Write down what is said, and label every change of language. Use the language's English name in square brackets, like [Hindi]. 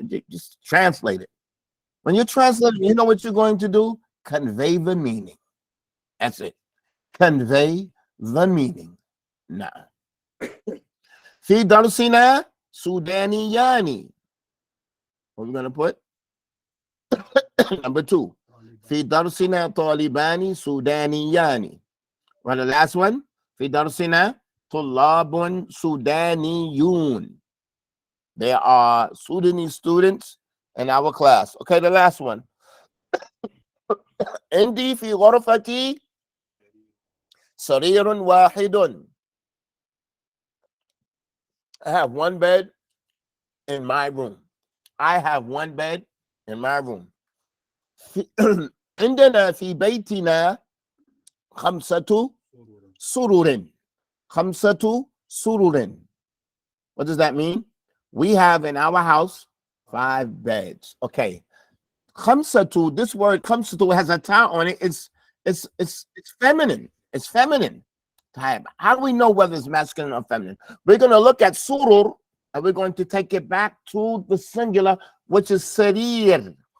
[English] Just translate it. When you translate it, you know what you're going to do? Convey the meaning. That's it. Convey the meaning. Nah. [Arabic] Fi darsina Sudaniyani. [English] What are we going to put? Number 2. [Arabic] في درسنا طالبان سودانيان. [English] Well, the last one. [Arabic] في درسنا طلاب سودانيون. [English] There are Sudanese students in our class. Okay, the last one. [Arabic] عندي في غرفتي سرير واحد. [English] I have one bed in my room. I have one bed in my room. [Arabic] عندنا في بيتنا خمسة سرور. خمسة سرور. [English] What does that mean? We have in our house 5 beds. Okay. Khamsatu, this word khamsatu has a ta on it. It's feminine. It's feminine. How do we know whether it's masculine or feminine? We're going to look at surur and we're going to take it back to the singular, which is sarir.